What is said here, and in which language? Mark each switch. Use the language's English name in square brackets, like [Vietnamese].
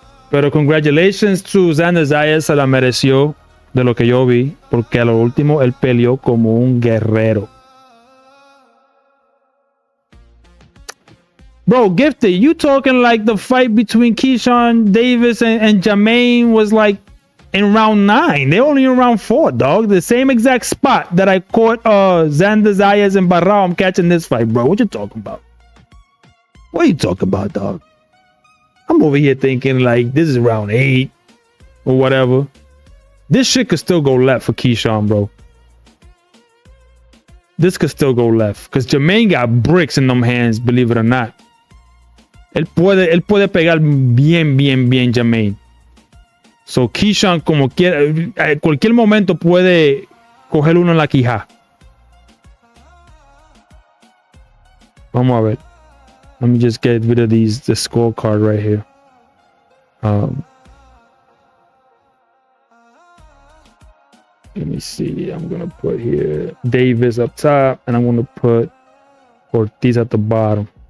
[Spanish] Pero [English] congratulations to [Spanish] Xander Zayas, se la mereció de lo que yo vi, porque a lo último él peleó como un guerrero. [English] Bro, Gifted, you talking like the fight between Keyshawn Davis and Jermaine was like in round 9. They're only in round 4, dog. The same exact spot that I caught Xander Zayas and Baraou. I'm catching this fight, bro. What you talking about? What are you talking about, dog? I'm over here thinking like this is round 8 or whatever. This shit could still go left for Keyshawn, bro. This could still go left because Jermaine got bricks in them hands, believe it or not. [Spanish] Él puede pegar bien, Jermaine. So Keyshawn, como quiera, cualquier momento puede coger uno en la quija. Vamos a ver. [English] Let me just get rid of the scorecard right here. Let me see. I'm gonna put here Davis up top, and I'm gonna put Ortiz at the bottom.